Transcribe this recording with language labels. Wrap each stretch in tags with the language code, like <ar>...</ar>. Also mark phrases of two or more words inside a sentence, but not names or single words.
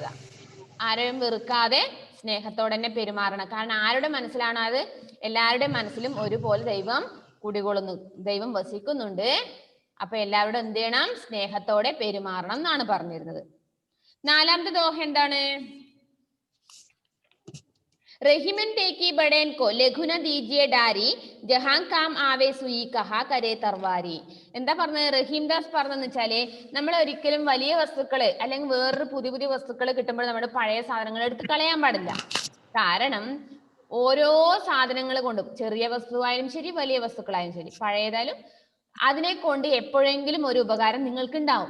<ml>ആരെയും വെറുക്കാതെ സ്നേഹത്തോടെ തന്നെ പെരുമാറണം. കാരണം ആരുടെ മനസ്സിലാണ് അത്? എല്ലാവരുടെയും മനസ്സിലും ഒരുപോലെ ദൈവം കുടികൊള്ളുന്നു, ദൈവം വസിക്കുന്നുണ്ട്. അപ്പൊ എല്ലാവരോടും എന്ത് ചെയ്യണം? സ്നേഹത്തോടെ പെരുമാറണം എന്നാണ് പറഞ്ഞിരുന്നത്. നാലാമത്തെ ദോഹ എന്താണ്?</ml> <hi>रहीमन टेकी बड़ेन को लघुന दीजिए डारी जहां काम आवे सुई कहा करे तरवारी.</hi> <ml>എന്താ പറഞ്ഞത്? റഹീംദാസ് പറഞ്ഞെന്ന് വെച്ചാല് നമ്മൾ ഒരിക്കലും വലിയ വസ്തുക്കള് അല്ലെങ്കിൽ വേറൊരു പുതിയ പുതിയ വസ്തുക്കൾ കിട്ടുമ്പോൾ നമ്മുടെ പഴയ സാധനങ്ങൾ എടുത്ത് കളയാൻ പാടില്ല. കാരണം ഓരോ സാധനങ്ങൾ കൊണ്ടും, ചെറിയ വസ്തുവായാലും ശരി വലിയ വസ്തുക്കളായാലും ശരി പഴയതായാലും അതിനെ കൊണ്ട് എപ്പോഴെങ്കിലും ഒരു ഉപകാരം നിങ്ങൾക്ക് ഉണ്ടാവും.</ml>